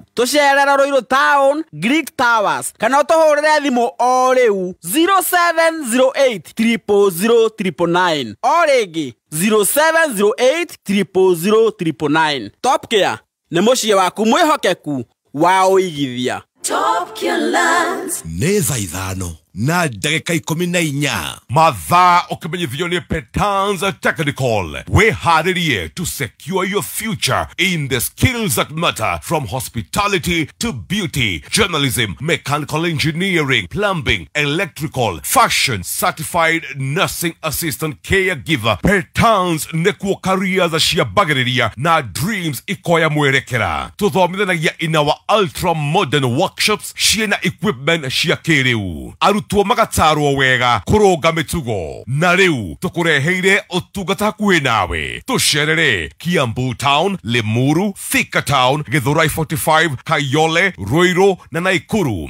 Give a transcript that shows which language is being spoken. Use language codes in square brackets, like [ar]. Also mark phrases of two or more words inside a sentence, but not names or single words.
[ki] Tucerera Ruiru Town Greek Towers kana utuhurire thimu o riu 0708 000 o ringi 0708 000. Top Care nĩ muciĩ waku mwĩhokeku wa uigithia. Top Care Lands nĩ thaa ithano na ndagĩka 14 mathaa ũkĩmenyithio nĩ Petans Technical. Wĩharĩrie [en] to secure your future in the skills that matter, from hospitality to beauty, journalism, mechanical engineering, plumbing, electrical, fashion, certified nursing assistant, caregiver. [ki] Petans nĩkuo careers ciambagĩrĩria na dreams ikoya mwerekera. Tũthomithanagia [en] in our ultra modern workshops [ki] ciena equipment cia kĩrĩu. Arutwo magatarwo wega kũrũnga mĩtugo. Na rĩu tũkũreheire ũtungata hakuhĩ nawe. Tũcerere Kiambu Town, Limuru, Thika Town, Githurai 45, Kayole, Ruiru na Naikuru.